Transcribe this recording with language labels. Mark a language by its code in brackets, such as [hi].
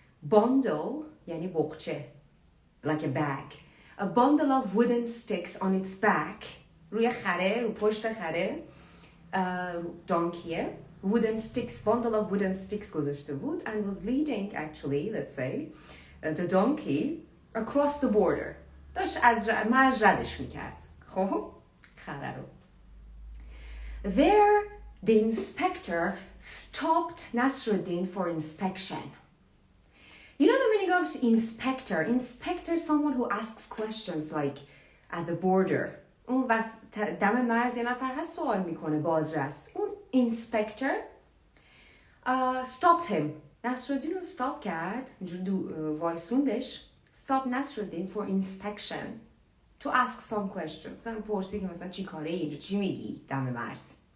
[en] Bundle [fa] یعنی بخچه [en] like a bag. A bundle of wooden sticks on its back. [fa] روی خره، رو پشت خره دانکیه. [en] Wooden sticks, bundle of wooden sticks [fa] گذاشته بود [en] and was leading actually, let's say, the donkey across the border. [fa] داشت از مرز ردش میکرد. خب خره رو. [en] There, the inspector stopped Nasrudin for inspection. You know the meaning of inspector? Inspector is someone who asks questions like at the border. [fa] اون دم مرز یه نفر هست سوال میکنه بازرس. [en] اون inspector stopped him. [fa] نصرالدین رو stop کرد. اینجور وایسوندش. [en] Stop Nasrudin for inspection. To ask some questions. [fa] مثلا پرسی که مثلا چی کاره اینجا چی میگی دم مرز.